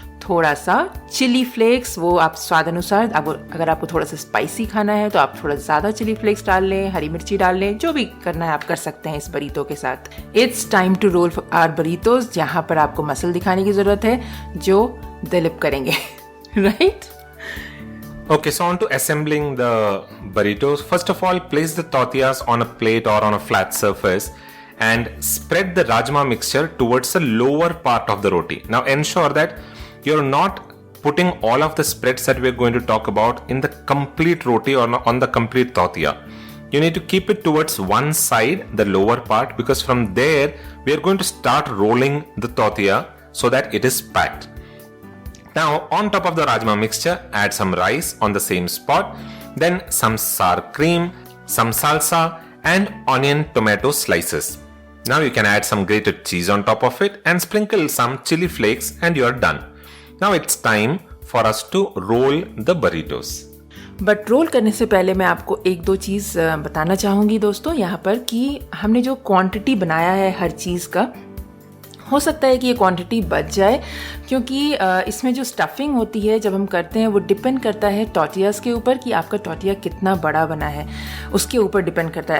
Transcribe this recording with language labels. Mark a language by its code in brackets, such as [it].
[hi] थोड़ा सा chilli flakes, वो आप स्वाद अनुसार, अगर आपको थोड़ा सा स्पाइसी खाना है तो आप थोड़ा ज़्यादा चिली फ्लेक्स डाल लें, हरी मिर्ची डाल लें, जो भी करना है आप कर सकते हैं इस बरीतो के साथ। It's time to role our बरीतोस, जहाँ पर आपको मसल दिखाने की ज़रूरत है, जो दिलीप करेंगे। [en] Right? Okay, so on to assembling the burritos. First of all, place the tortillas on a plate or on a flat surface and spread the rajma mixture towards the lower part of the roti. Now ensure that you're not putting all of the spreads that we're going to talk about in the complete roti or on the complete tortilla. You need to keep it towards one side, the lower part, because from there we are going to start rolling the tortilla so that it is packed. Now on top of the rajma mixture, add some rice on the same spot, then some sour cream, some salsa and onion tomato slices. Now you can add some grated cheese on top of it and sprinkle some chili flakes and you are done. Now it's time for us to roll the burritos. [hi] But role करने से पहले मैं आपको एक दो चीज़ बताना चाहूँगी दोस्तों यहाँ पर, कि हमने जो क्वांटिटी बनाया है हर चीज़ का, हो सकता है कि ये क्वांटिटी बच जाए, क्योंकि इसमें जो स्टफिंग होती है जब हम करते हैं वो डिपेंड करता है टॉर्टियाज़ के ऊपर, कि आपका टॉर्टिया कितना बड़ा बना है, उसके ऊपर डिपेंड करता है।